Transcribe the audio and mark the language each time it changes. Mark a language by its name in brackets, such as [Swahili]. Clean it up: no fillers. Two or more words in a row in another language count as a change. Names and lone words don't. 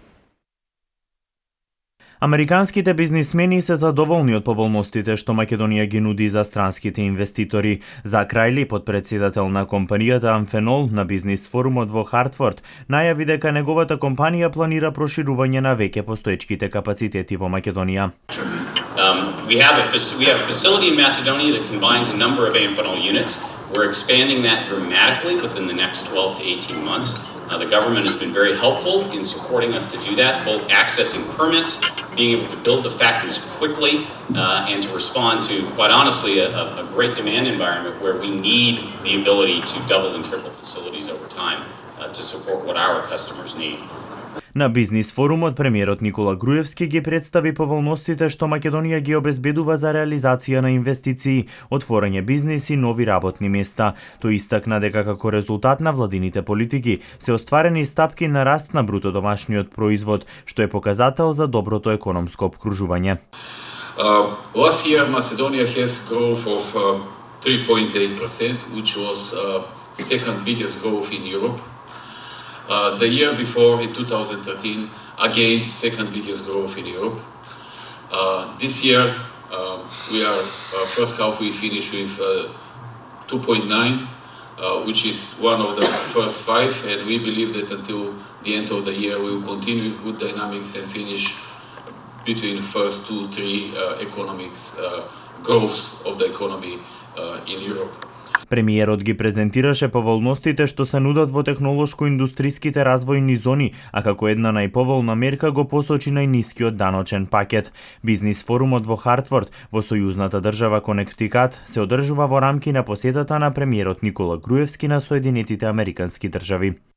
[Macedonian] Американските бизнисмени се задоволни од поволностите што Македонија ги нуди за странските инвеститори. Зак Рејли, подпредседател на компанијата Амфенол на бизнис форумот во Хартфорд, најави дека неговата компанија планира проширување на веќе постоечките капацитети во Македонија. [English] We have a facility in Macedonia that combines a number of Amphenol units. We're expanding that dramatically within the next 12 to 18 months. The government has been very helpful in supporting us to do that, both accessing permits, being able to build the factories quickly, and to respond to, quite honestly, a great demand environment where we need the ability to double and triple facilities over time to support what our customers need. [Macedonian] На бизнис форумот премиерот Никола Груевски ги представи поволностите што Македонија ги обезбедува за реализација на инвестиции, отворање бизнис и нови работни места. Тој истакна дека како резултат на владините политики се остварени стапки на раст на бруто домашниот производ, што е показател за доброто економско обкружување. [English] Last year Macedonia has growth of 3.8%, which was second biggest growth in Europe. The year before, in 2013, again, second biggest growth in Europe. This year, we are, first half we finished with 2.9, which is one of the first five, and we believe that until the end of the year, we will continue with good dynamics and finish between the first 2-3 economics growths of the economy in Europe. [Macedonian] Премиерот ги презентираше поволностите што се нудат во технолошко-индустријските развојни зони, а како една најповолна мерка го посочи најнискиот даночен пакет. Бизнис форумот во Хартфорд, во сојузната држава Конектикат, се одржува во рамки на посетата на премиерот Никола Груевски на Соединетите Американски држави.